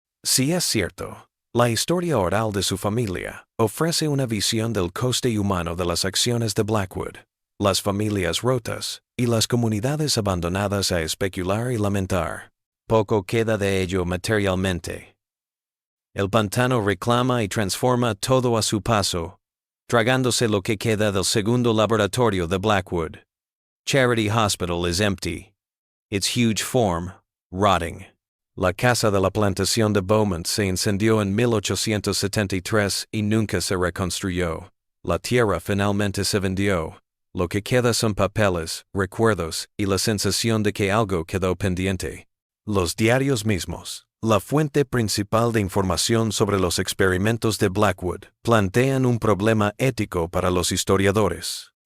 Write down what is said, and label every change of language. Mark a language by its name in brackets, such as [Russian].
[Spanish] Si es cierto, la historia oral de su familia ofrece una visión del coste humano de las acciones de Blackwood, las familias rotas y las comunidades abandonadas a especular y lamentar. Poco queda de ello materialmente. El pantano reclama y transforma todo a su paso, tragándose lo que queda del segundo laboratorio de Blackwood. [English] Charity Hospital is empty, its huge form rotting. [Spanish] La casa de la plantación de Beaumont se incendió en 1873 y nunca se reconstruyó. La tierra finalmente se vendió. Lo que queda son papeles, recuerdos y la sensación de que algo quedó pendiente. Los diarios mismos, la fuente principal de información sobre los experimentos de Blackwood, plantean un problema ético para los historiadores.